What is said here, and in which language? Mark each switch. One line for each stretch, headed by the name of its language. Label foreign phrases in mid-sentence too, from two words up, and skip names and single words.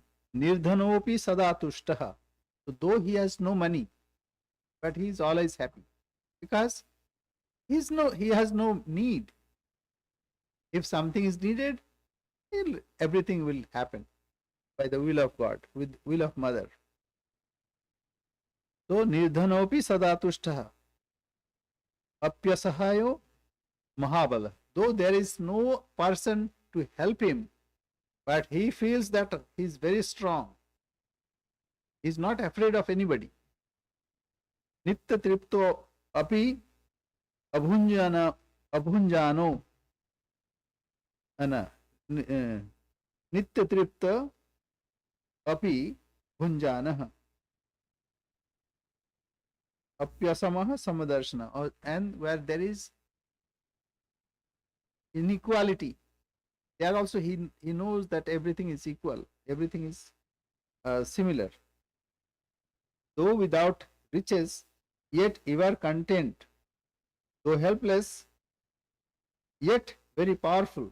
Sanskrit: Nirdhanopi sadatushtaha.
English: So though he has no money, but he is always happy, because he has no need. If something is needed, everything will happen by the will of God, with will of mother.
Sanskrit: So nirdhanopi sadatushtaha apyasahayo mahabala.
English: Though there is no person to help him, but he feels that he is very strong. He is not afraid of anybody.
Sanskrit: Nitya tripto api abhunjano ana nitya tripta api bhunjanah apyasamah samadarshana,
English: and where there is inequality, there also he knows that everything is equal, everything is similar. Though without riches, yet ever content. Though helpless, yet very powerful.